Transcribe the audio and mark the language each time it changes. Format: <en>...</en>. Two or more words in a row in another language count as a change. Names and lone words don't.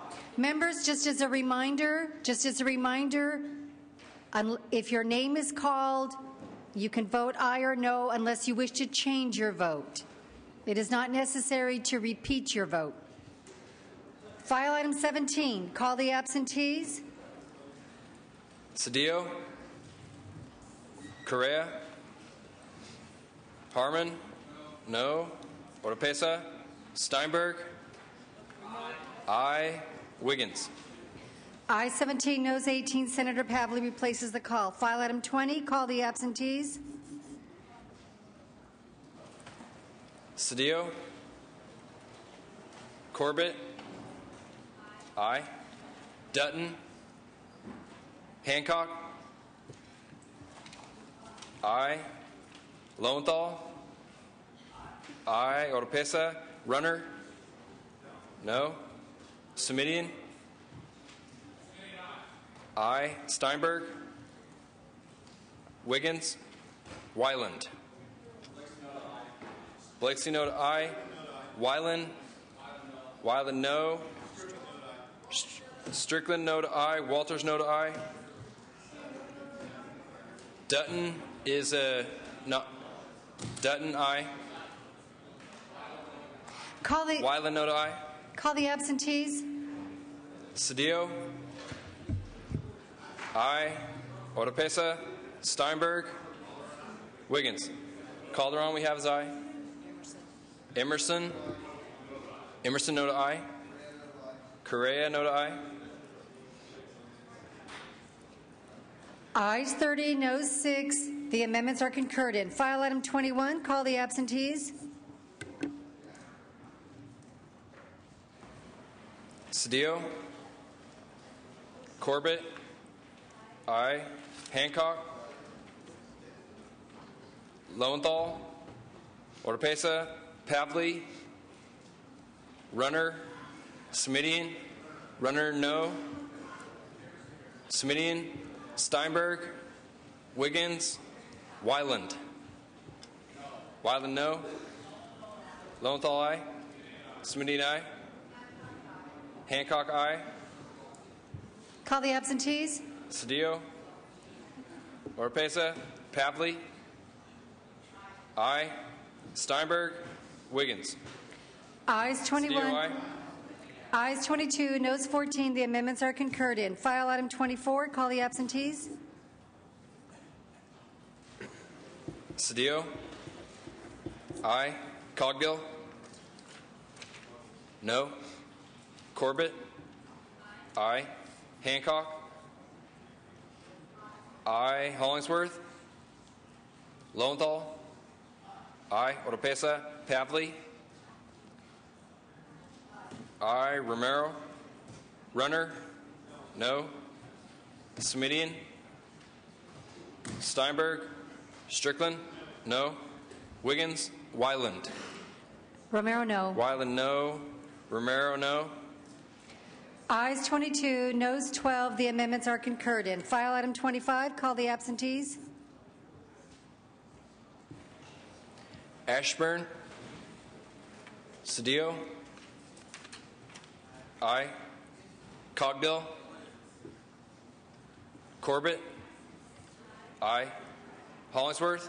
<en>Members, just as a reminder, if your name is called, you can vote aye or no unless you wish to change your vote. It is not necessary to repeat your vote. File item 17, call the absentees. Cedillo? Correa? Harmon? No. Oropesa? Steinberg? Aye. Wiggins? Aye 17, noes 18. Senator Pavley replaces the call. File item 20, call the absentees. Cedillo? Corbett? Aye. Dutton? Hancock? Aye. Lowenthal? Aye. Oropesa? Runner? No. Smidian? Aye. Steinberg? Wiggins? Wyland? Blakeslee no to aye. Wyland? Wyland no. Strickland no to aye. Walters no to aye. Dutton is a no. Dutton aye. Call the Wyland no to aye. Call the absentees. Cedillo? Aye. Oropesa? Steinberg? Wiggins? Calderon we have as aye. Emerson? Emerson no to aye. Correa no to aye. Ayes 30, noes 6. The amendments are concurred in. File item 21, call the absentees. Cedillo? Corbett? Aye. Hancock? Lowenthal? Oropesa? Pavley? Runner? Smidian? Runner no. Smidian? Steinberg? Wiggins? Wyland? Wyland no. Lowenthal aye. Smidian aye. Hancock aye. Call the absentees. Cedillo? Oropesa? Pavley? Aye. Steinberg. Wiggins. Ayes 21. Cedillo, aye. Ayes 22, noes 14. The amendments are concurred in. File item 24. Call the absentees. Cedillo. Aye. Cogdill. No. Corbett. Aye. Hancock. Aye. Hollingsworth. Lowenthal. Aye. Oropesa. Pavley. Aye. Romero. Runner. No. Smidian. Steinberg. Strickland. No. Wiggins. Wyland. Romero, no. Wyland, no. Romero, no. Ayes 22, noes 12. The amendments are concurred in. File item 25. Call the absentees. Ashburn. Cedillo. Aye. Cogdill. Corbett. Aye. Hollingsworth.</en>